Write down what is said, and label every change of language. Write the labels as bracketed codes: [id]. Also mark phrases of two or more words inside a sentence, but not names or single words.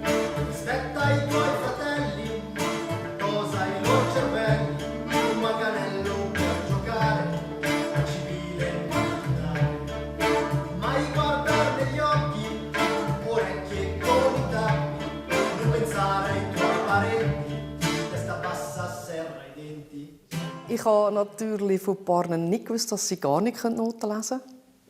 [it] Rispetta i tuoi fratelli, posa i loro cervelli, un manganello per giocare, a civile militare. Mai guardare negli occhi, orecchie con i tappi, non pensare ai tuoi parenti, testa bassa, serra i denti. [de] Ich habe natürlich von Partnern nicht gewusst, dass sie gar nicht Noten lesen können.